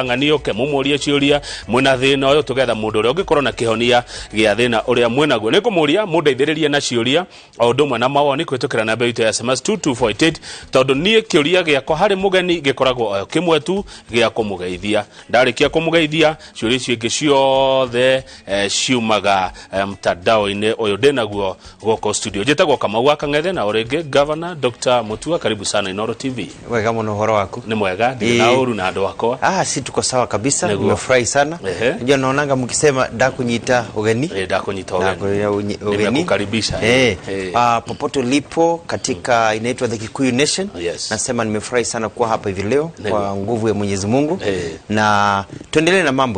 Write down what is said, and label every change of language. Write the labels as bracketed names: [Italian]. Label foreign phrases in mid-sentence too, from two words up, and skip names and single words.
[Kikuyu] ng'anioke mumurie ciuria mwena thina uyu tugetha mundu uria ungikorwo na kihonia gia thina uria mwenaguo ni kumuria mundeithĩrĩrie na ciuria o ndumwe na mawoni kwitukira na mbeũ ya SMS 2248 tondu nie kiuria giakwa hari mugeni gikoragwo kimwe tu gia kumugeithia ndarikia kumugeithia ciuria ciingi ciothe ciumaga mtandao-ini uyu ndinaguo goko studio njitagwo Kamau Akang'ethe na uringi Governor Dr. [Swahili] Mutua. Karibu sana Inoro TV. [Kikuyu] Wega muno horo waku? Ni mwega na uru na andu akwa. [Swahili] Si tuko sawa kabisa. Nimefurahi sana. Unajua naonanga mkisema [Kikuyu] ndakunyita ugeni. Ndakunyita ugeni. Nimekukaribisha. [Swahili] Popote ulipo katika inaitwa the Agĩkũyũ Nation. Nasema nimefurahi sana kuwa hapa hivi leo kwa nguvu ya Mwenyezi Mungu. Na tuendelee na mambo.